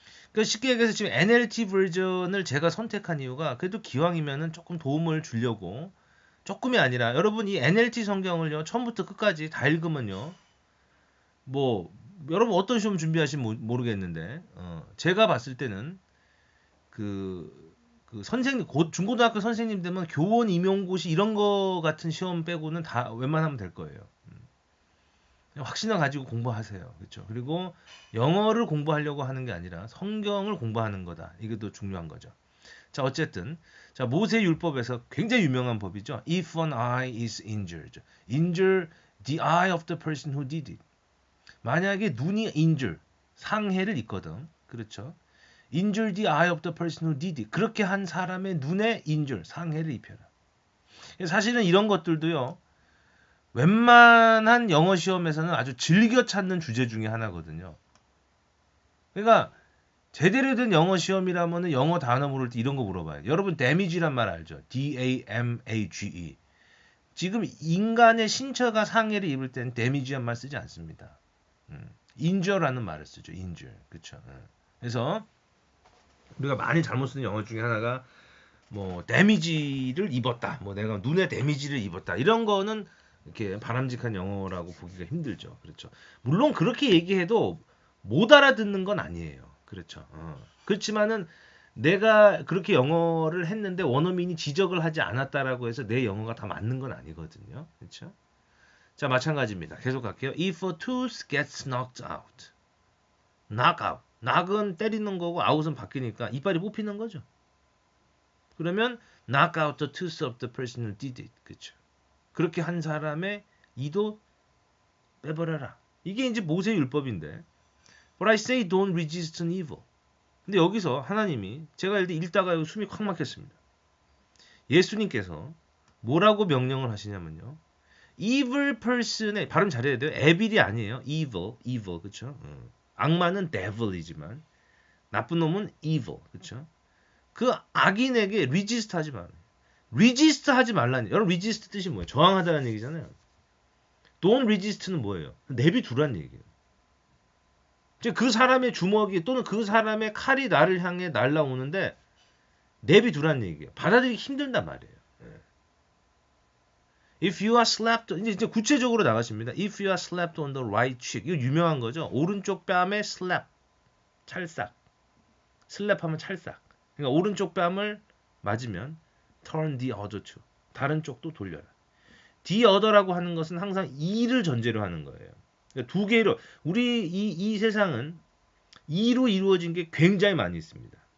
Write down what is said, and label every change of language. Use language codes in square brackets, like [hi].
[ko] 그러니까 쉽게 얘기해서 지금 NLT 버전을 제가 선택한 이유가 그래도 기왕이면은 조금 도움을 주려고 조금이 아니라 여러분 이 NLT 성경을요 처음부터 끝까지 다 읽으면요 뭐 여러분 어떤 시험 준비하시면 모르겠는데 제가 봤을 때는 선생님 중고등학교 선생님 되면 교원 임용고시 이런 거 같은 시험 빼고는 다 웬만하면 될 거예요. 확신을 가지고 공부하세요. 그렇죠? 그리고 영어를 공부하려고 하는 게 아니라 성경을 공부하는 거다. 이게 더 중요한 거죠. 자, 어쨌든 자, 모세 율법에서 굉장히 유명한 법이죠. [en] If an eye is injured, injure the eye of the person who did it. [ko] 만약에 눈이 injure, 상해를 입거든. 그렇죠? [en] Injure the eye of the person who did it. [ko] 그렇게 한 사람의 눈에 injure, 상해를 입혀라. 사실은 이런 것들도요. 웬만한 영어 시험에서는 아주 즐겨 찾는 주제 중에 하나거든요. 그러니까 제대로 된 영어 시험이라면 영어 단어 물을 때 이런 거 물어봐요. 여러분 damage란 말 알죠? [en] D-A-M-A-G-E. [ko] 지금 인간의 신체가 상해를 입을 때는 damage란 말 쓰지 않습니다. injure라는 말을 쓰죠. injure. 그렇죠? 그래서 우리가 많이 잘못 쓰는 영어 중에 하나가 뭐 데미지를 입었다. 뭐 내가 눈에 데미지를 입었다. 이런 거는 이렇게 바람직한 영어라고 보기가 힘들죠. 그렇죠. 물론 그렇게 얘기해도 못 알아듣는 건 아니에요. 그렇죠. 그렇지만은 내가 그렇게 영어를 했는데 원어민이 지적을 하지 않았다라고 해서 내 영어가 다 맞는 건 아니거든요. 그렇죠? 자, 마찬가지입니다. 계속 갈게요. [en] If a tooth gets knocked out. knock out. [ko] knock은 때리는 거고 out은 바뀌니까 이빨이 뽑히는 거죠. 그러면 [en] knock out the tooth of the person who did it. [ko] 그렇죠. 그렇게 한 사람의 이도 빼버려라. 이게 이제 모세 율법인데. [en] But I say don't resist an evil. [ko] 근데 여기서 하나님이 제가 읽다가 숨이 콱 막혔습니다. 예수님께서 뭐라고 명령을 하시냐면요. evil person의 발음 잘해야 돼요. evil이 아니에요. evil. 그렇죠? 악마는 devil이지만 나쁜 놈은 evil. 그렇죠? 그 악인에게 resist 하지 말아요. resist 하지 말라니. 여러분 resist 뜻이 뭐예요? 저항하다는 얘기잖아요. don't resist는 뭐예요? 내비두란 얘기예요. 그 사람의 주먹이 또는 그 사람의 칼이 나를 향해 날라오는데 내비두란 얘기예요. 받아들이기 힘들단 말이에요. [en] If you are slapped, [ko] 이제 구체적으로 나가십니다. [en] If you are slapped on the right cheek, [ko] 이거 유명한 거죠. 오른쪽 뺨에 slap, 찰싹. 슬랩하면 찰싹. 그러니까 오른쪽 뺨을 맞으면 [en] turn the other to, [ko] 다른 쪽도 돌려라. the other라고 하는 것은 항상 이를 전제로 하는 거예요. 그러니까 두 개로 우리 이 세상은 이로 이루어진 게 굉장히 많이 있습니다.